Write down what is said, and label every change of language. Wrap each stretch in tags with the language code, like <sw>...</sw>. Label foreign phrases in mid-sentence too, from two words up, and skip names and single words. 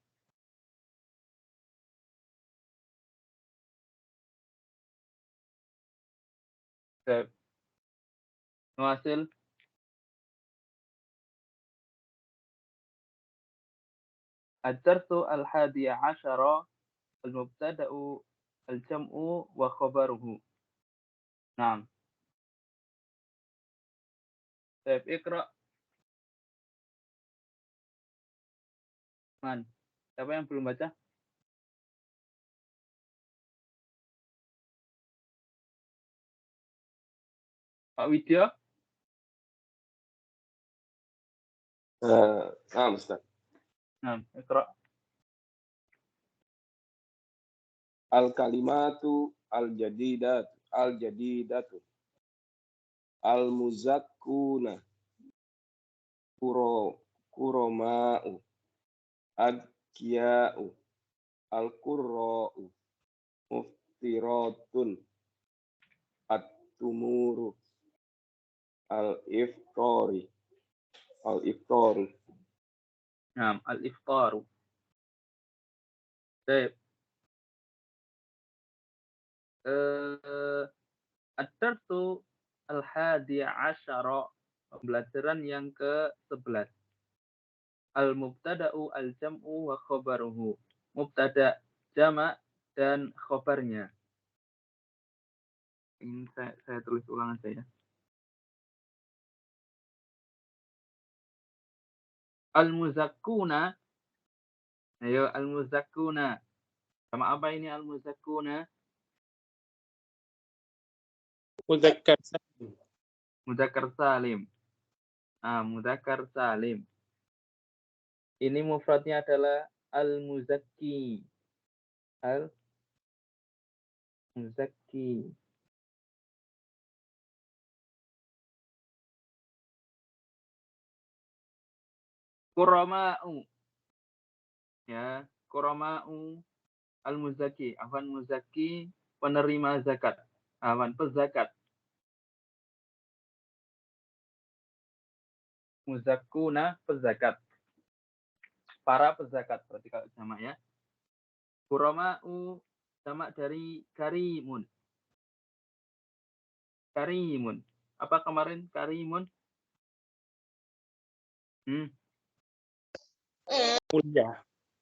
<ar>حاصل الدرس الحادي عشر المبتدأ الجمع وخبره. نعم.</ar> <id>Baik, Iqra.</id> <ar>من.</ar> <id>Siapa yang belum baca? Pak Widya? Ustaz.</id> <ar>نعم، اقرأ. الكلمة الجديدة المزكون كرماء أذكياء القراء مفطرة التمور الإفطار نعم، الإفطار. Baik. الدرس الحادي عشر,</ar> <id>pembelajaran yang ke-11.</id> <ar>المبتدأ الجمع وخبره.</ar> <id>Mubtada' jamak dan khabarnya. Ini saya tulis ulang aja ya.</id> <ar>المزكون.</ar> <id>Ayo, al-muzakkuna. Sama apa ini al-muzakkuna? Mudzakkar. Mudzakkar salim. Mudzakkar salim. Ini mufradnya adalah al-muzakki. Al-muzakki. Kurama'u. Ya,</id> <ar>كرماء المزكي. عفوا مزكي,</ar> <id>penerima zakat. Afwan pezakat. Muzakkuna pezakat. Para pezakat berarti kalau jamak ya. Kurama'u jamak dari karimun. Karimun. Apa kemarin karimun? Mulia.</id>